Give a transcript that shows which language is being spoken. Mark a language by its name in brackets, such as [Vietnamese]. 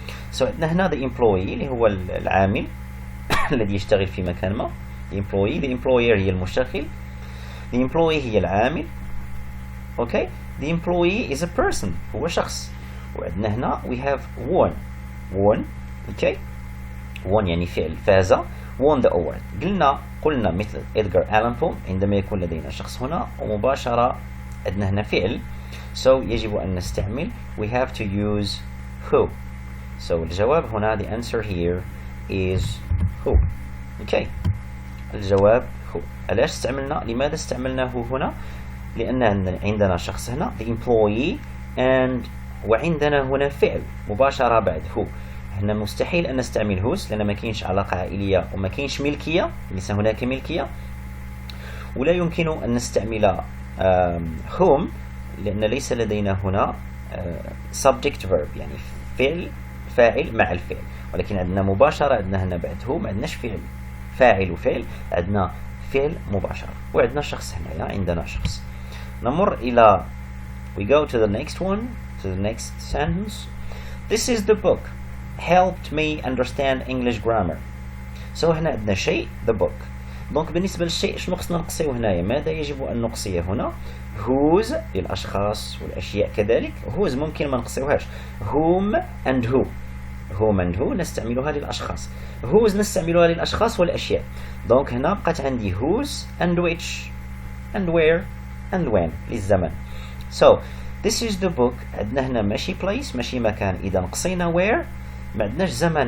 [Arabic] So هنا the employee اللي هو العامل الذي يشتغل في مكان ما. [English] The employee, the employer هي المشغل. The employee هي العامل. Okay. The employee is a person. [Arabic] هو شخص. وعندنا هنا [English] we have won. Okay. [Arabic] won يعني فعل فاز. [English] won the award. [Arabic] قلنا مثل إدغار ألان بو عندما يكون لدينا شخص هنا ومباشرة عندنا هنا فعل. [English] So [Arabic] يجب أن نستعمل [English] we have to use who. So [Arabic] الجواب هنا [English] the answer here is who. [Arabic] Okay. الجواب هو. علاش استعملنا؟ لماذا استعملناه هنا؟ لأن عندنا شخص هنا the employee and وعندنا هنا فعل مباشرة بعد هو. هنا مستحيل أن نستعمل whose لأن ما كاينش علاقة عائلية وما كاينش ملكية. ليس هناك ملكية. ولا يمكن أن نستعمل whom لأن ليس لدينا هنا subject verb يعني فاعل مع الفعل. ولكن عندنا مباشرة. عندنا هنا بعد هو ما عندناش فاعل وفعل. عندنا فعل مباشرة. وعندنا شخص هنا عندنا شخص. نمر إلى [English] we go to the next one, to the next sentence. This is the book helped me understand English grammar. [Arabic] So هنا عندنا شيء the book. دونك بالنسبة للشيء شنو خصنا نقصيه هنايا؟ ماذا يجب أن نقصيه هنا؟ whose للأشخاص والأشياء كذلك. whose ممكن ما نقصيوهاش. whom and who نستعملها للأشخاص. whose نستعملها للأشخاص والأشياء. دونك هنا بقت عندي whose and which and where and when للزمن. [English] So this is the book. [Arabic] عندنا هنا ماشي place ماشي مكان. إذا قصينا where ما عندناش زمن.